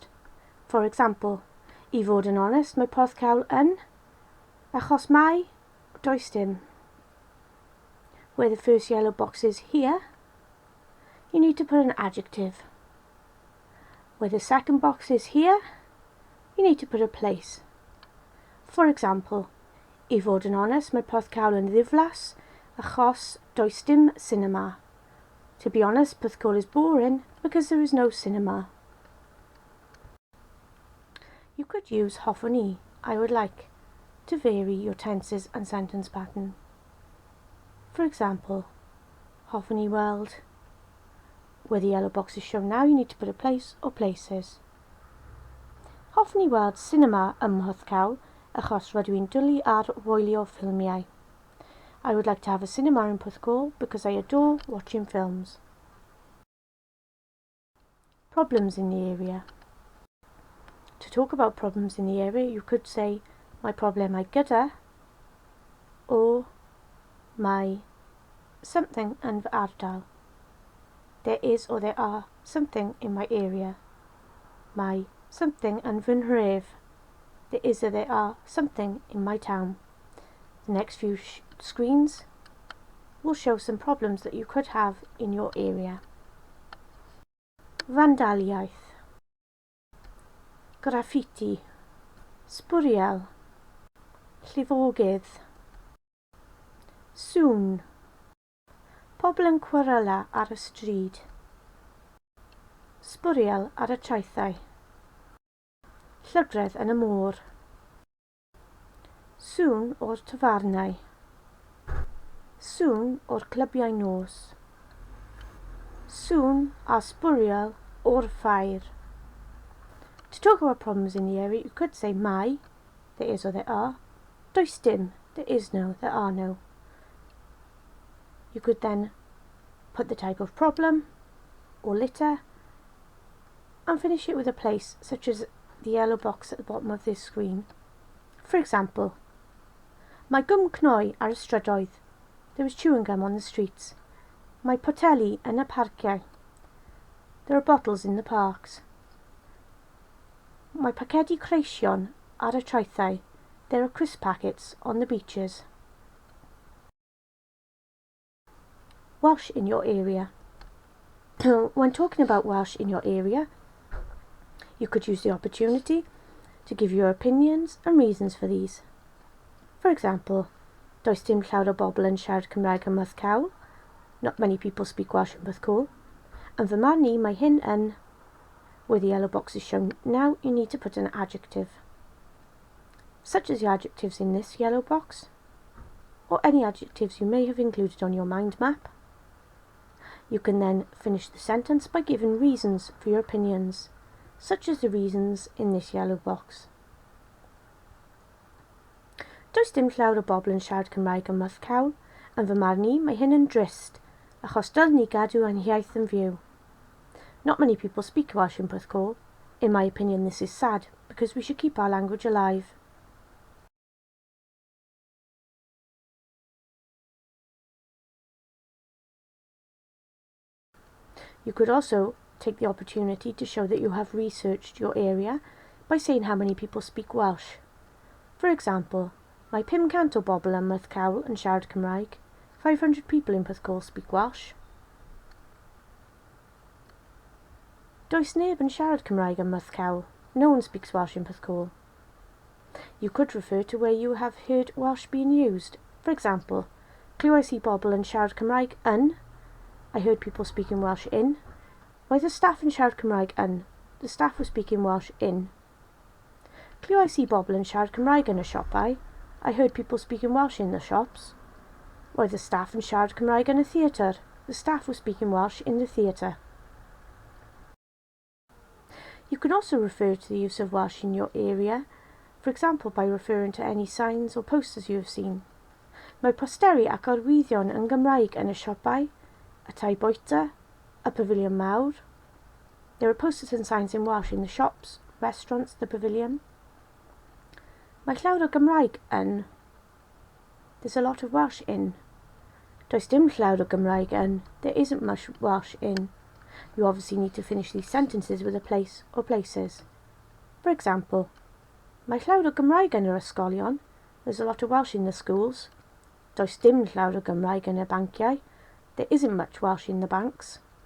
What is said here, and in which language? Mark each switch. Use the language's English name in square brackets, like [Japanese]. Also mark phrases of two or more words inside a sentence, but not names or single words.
[English] For example, [Welsh] I fod yn honest, mae Porthcawl yn, achos mai, does dim. [English] Where the first yellow box is here, you need to put an adjective. Where the second box is here, you need to put a place. For example, [Welsh] I fod yn onest, mae Porthcawl yn ddiflas achos does dim cinema. [English] To be honest, Porthcawl is boring because there is no cinema. You could use [Welsh] hoffwn I [English] would like, to vary your tenses and sentence pattern. For example, [Welsh] hoffwn I weld. [English] Where the yellow box is shown now, you need to put a place or places. [Welsh] Hoffwn I weld cinema ym Porthcawl achos rydw i'n dwlu ar wylio ffilmiau. [English] I would like to have a cinema in Porthcawl because I adore watching films. Problems in the area. To talk about problems in the area, you could say [Welsh] mae problemau gyda [English] or mae something [Welsh] yn fy ardal. [English] There is or there are something in my area. [Welsh] Mae something yn fy nhref. [English] There is or there are something in my town. The next few screens will show some problems that you could have in your area. [Welsh] Vandaliaeth, graffiti, sbwriel, llifogydd, sŵn, pobl yn cwarela ar y stryd, sbwriel ar y traethau, llygredd yn y môr, sŵn o'r tafarnau, sŵn o'r clybiau nos, sŵn a sbwriel o'r ffair. [English] To talk about problems in the area, you could say mae, there is or there are, [Welsh] does dim, [English] there is no, there are no. You could then put the type of problem or litter and finish it with a place such as the yellow box at the bottom of this screen. For example, [Welsh] mae gum cnoi ar y strydoedd. [English] There is chewing gum on the streets. [Welsh] Mae poteli yn y parciau. [English] There are bottles in the parks. [Welsh] Mae pacedi creision ar y traethau. [English] There are crisp packets on the beaches. Welsh in your area. When talking about Welsh in your area, you could use the opportunity to give your opinions and reasons for these. For example, [Welsh] does dim llawer o bobl yn siarad Cymraeg ym Porthcawl. [English] Not many people speak Welsh in Porthcawl. And [Welsh] fy marn I, mae hyn yn, [English] where the yellow box is shown now, you need to put an adjective, such as the adjectives in this yellow box, or any adjectives you may have included on your mind map. You can then finish the sentence by giving reasons for your opinions, such as the reasons in this yellow box. [Welsh] Does dim llawer o bobl yn siarad Cymraeg ym Porthcawl, and fy marn I, mae hyn yn drist, achos dylwn ni gadw ein hiaith yn fyw. [English] Not many people speak Welsh in Porthcawl. In my opinion, this is sad, because we should keep our language alive. You could also take the opportunity to show that you have researched your area by saying how many people speak Welsh. For example, [Welsh] mae 500 o bobl ym Porthcawl yn siarad Cymraeg. [English] 500 people in Porthcawl speak Welsh. [Welsh] Does neb yn siarad Cymraeg ym Porthcawl. [English] No one speaks Welsh in Porthcawl. You could refer to where you have heard Welsh being used. For example, [Welsh] clywais I bobl yn siarad Cymraeg yn. [English] I heard people speaking Welsh in. [Welsh] Roedd y staff yn siarad Cymraeg yn. [English] The staff were speaking Welsh in. [Welsh] Clywais I bobl yn siarad Cymraeg yn y siopau. [English] I heard people speaking Welsh in the shops. [Welsh] Roedd y staff yn siarad Cymraeg yn y theatr. [English] The staff were speaking Welsh in the theatre. You can also refer to the use of Welsh in your area, for example by referring to any signs or posters you have seen. [Welsh] Mae posteri ac arwyddion yn Gymraeg yn y siopau, y tai bwyta, a pavilion mawr. [English] There are posters and signs in Welsh in the shops, restaurants, the pavilion. [Welsh] Mae llawer o Gymraeg yn. [English] There's a lot of Welsh in. [Welsh] Does dim llawer o Gymraeg yn. [English] There isn't much Welsh in. You obviously need to finish these sentences with a place or places. For example, [Welsh] mae llawer o Gymraeg yn yr ysgolion. [English] There's a lot of Welsh in the schools. [Welsh] Does dim llawer o Gymraeg yn y banciau. [English] There isn't much Welsh in the banks.